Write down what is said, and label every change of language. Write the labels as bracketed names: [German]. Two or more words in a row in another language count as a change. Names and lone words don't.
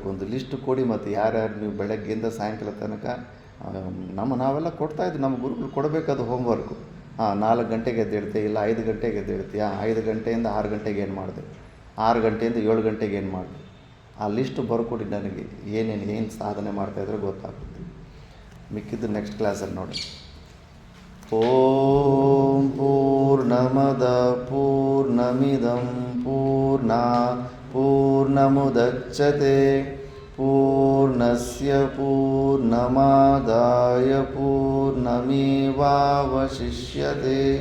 [Kannada] ಒಂದು ಲಿಸ್ಟ್ ಕೊಡಿ, ಮತ್ತು ಯಾರ್ಯಾರು ನೀವು ಬೆಳಗ್ಗೆಯಿಂದ ಸಾಯಂಕಾಲ ತನಕ ನಾವೆಲ್ಲ ಕೊಡ್ತಾಯಿದ್ವಿ, ನಮ್ಮ ಗುರುಗಳು ಕೊಡಬೇಕದು ಹೋಮ್ವರ್ಕು. 4 ಗಂಟೆಗೆ ಎದ್ದೇಳ್ತೆ, ಇಲ್ಲ 5 ಗಂಟೆಗೆ ಎದ್ದೇಳ್ತೀಯ, 5 ಗಂಟೆಯಿಂದ 6 ಗಂಟೆಗೆ ಏನು ಮಾಡಿದೆ, 6 ಗಂಟೆಯಿಂದ 7 ಗಂಟೆಗೆ ಏನು ಮಾಡಿದೆ, ಆ ಲಿಸ್ಟ್ ಬರ್ಕೊಡಿ ನನಗೆ. ಏನು ಸಾಧನೆ ಮಾಡ್ತಾಯಿದ್ರೆ ಗೊತ್ತಾಗುತ್ತೆ. ಮಿಕ್ಕಿದ್ದು ನೆಕ್ಸ್ಟ್ ಕ್ಲಾಸಲ್ಲಿ ನೋಡಿ. [Sanskrit] ಓಂ ಪೂರ್ಣಮದ ಪೂರ್ಣಮಿದಂ ಪೂರ್ಣಾತ್ ಪೂರ್ಣಮುದಚ್ಯತೆ ಪೂರ್ಣಸ್ಯ ಪೂರ್ಣಮಾದಾಯ ಪೂರ್ಣಮೇವಾವಶಿಷ್ಯತೆ.